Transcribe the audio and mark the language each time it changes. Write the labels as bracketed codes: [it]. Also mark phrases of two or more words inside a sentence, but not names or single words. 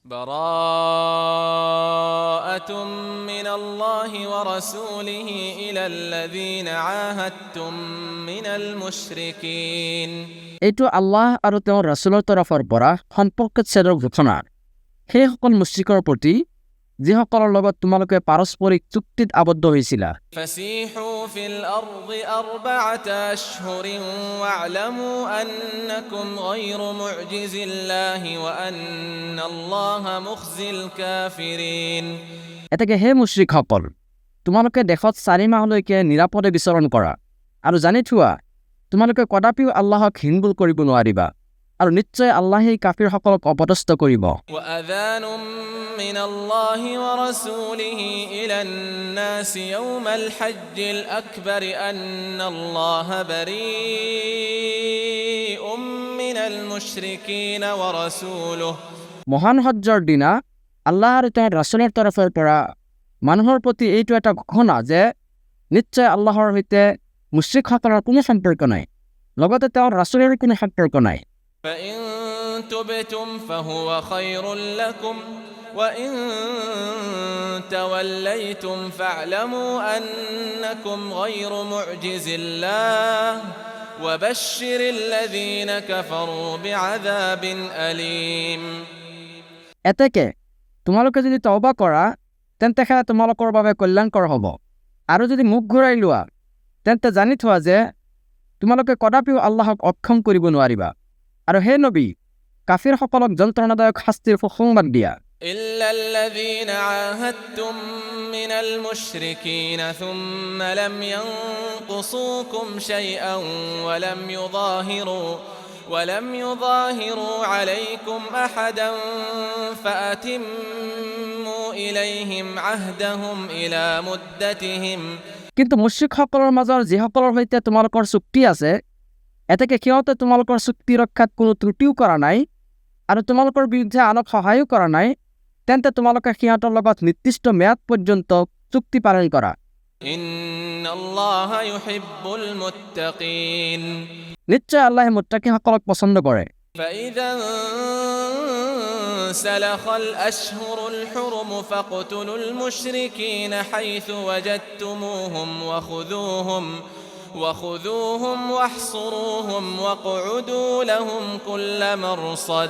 [ar] براءة من الله ورسوله إلى الذين عاهدتم من المشركين [as] এইটো আল্লাহ আৰু তেওঁৰ ৰাছুলৰ তৰফৰ পৰা সম্পৰ্কচ্ছেদৰ ঘোষণা সেইসকল মুশ্ৰিকৰ প্ৰতি যিসকলৰ লগত তোমালোকে পাৰস্পৰিক চুক্তিত আবদ্ধ হৈছিলা [ar] فسيحوا في الأرض 4 أشهر واعلموا أنكم غير معجز الله وأن الله مخزي الكافرين [as] এতেকে হে মুশ্ৰিকসকল তোমালোকে দেশত 4 মাহলৈকে নিৰাপদে বিচৰণ কৰা আৰু জানি থোৱা তোমালোকে কদাপিও আল্লাহক হিনবুল কৰিব নোৱাৰিবা আৰু নিশ্চয় আল্লাহেই কাফিৰসকলক অপদস্থ কৰিব [ar] وأذان من الله ورسوله إلى الناس يوم الحج الأكبر أن الله بريء من المشركين ورسوله [as] মহান হজ্জৰ দিনা আল্লাহ আৰু তেওঁৰ ৰাছুলৰ তৰফৰ পৰা মানুহৰ প্ৰতি এইটো এটা ঘোষণা যে নিশ্চয় আল্লাহৰ সৈতে মুশ্ৰিকসকলৰ কোনো সম্পৰ্ক নাই লগতে তেওঁৰ ৰাছুলৰ কোনো সম্পৰ্ক নাই [ar] فإن تبتم فهو خير لكم وإن توليتم فاعلموا أنكم غير معجز الله وبشر الذين كفروا بعذاب أليم [as] এতেকে তোমালোকে যদি তওবা কৰা তেন্তে সেয়া তোমালোকৰ বাবে কল্যাণকৰ হ'ব আৰু যদি মুখ ঘূৰাই লোৱা তেন্তে জানি থোৱা যে তোমালোকে কদাপিও আল্লাহক অক্ষম কৰিব নোৱাৰিবা আৰু হে নবী কাফিৰসকলক যন্ত্ৰণাদায়ক শাস্তিৰ সুসংবাদ দিয়া [ar] إلا الذين عاهدتم من المشركين ثم لم ينقصوكم شيئا ولم يظاهروا عليكم أحدا فأتموا إليهم عهدهم إلى مدتهم [as] কিন্তু মুশ্ৰিকসকলৰ মাজৰ যিসকলৰ সৈতে তোমালোকৰ চুক্তি আছে এতেকে সিহঁতে তোমালোকৰ চুক্তি ৰক্ষাত কোনো ত্ৰুটিও কৰা নাই আৰু তোমালোকৰ বিৰুদ্ধে আনক সহায়ো কৰা নাই তেন্তে তোমালোকে সিহঁতৰ লগত নিৰ্দিষ্ট মেয়াদ পৰ্যন্ত চুক্তি পালন কৰা [ar] إن الله يحب المتقين [as] নিশ্চয় আল্লাহে মুত্তাকিসকলক পছন্দ কৰে [ar] فإذا انسلخ الأشهر الحرم فاقتلوا المشركين حيث وجدتموهم وخذوهم واحصروهم واقعدوا لهم كل مرصد